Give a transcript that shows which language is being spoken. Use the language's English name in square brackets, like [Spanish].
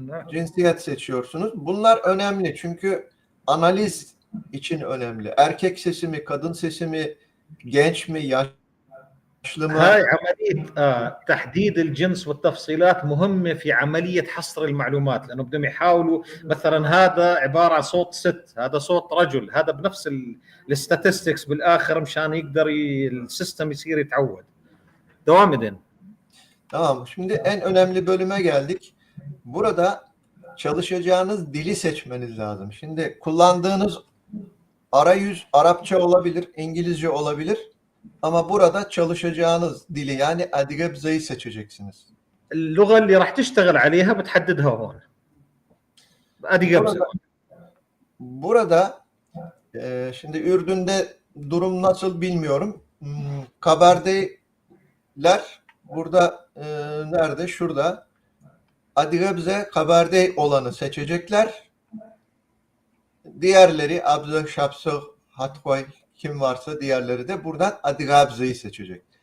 [Turkish] cinsiyet seçiyorsunuz. Bunlar önemli çünkü analiz için önemli. Erkek sesi mi, kadın sesi mi, genç mi, yaşlı mı? [Arabic] هاي عملية تحديد الجنس والتفصيلات مهمة في عملية حصر المعلومات، لأنه بدهم يحاولوا مثلا هذا عبارة عن صوت ست، هذا صوت رجل، هذا بنفس الستاتستكس بالآخر مشان يقدر السيستم يصير يتعود. [Turkish] دوام edin. Tamam. Şimdi en önemli bölüme geldik. Burada çalışacağınız dili seçmeniz lazım. Şimdi kullandığınız arayüz Arapça olabilir, İngilizce olabilir ama burada çalışacağınız dili yani Adigabze'yi seçeceksiniz. [Arabic] اللغه اللي راح تشتغل عليها بتحددها هون. ادي قبزه. [Turkish] Burada şimdi Ürdün'de durum nasıl bilmiyorum. Kabardeyler burada nerede? Şurada. Adigabze Kabardey olanı seçecekler. Diğerleri Abzı, Şapsı, Hatkoy kim varsa diğerleri de buradan Adigabze'yi seçecek.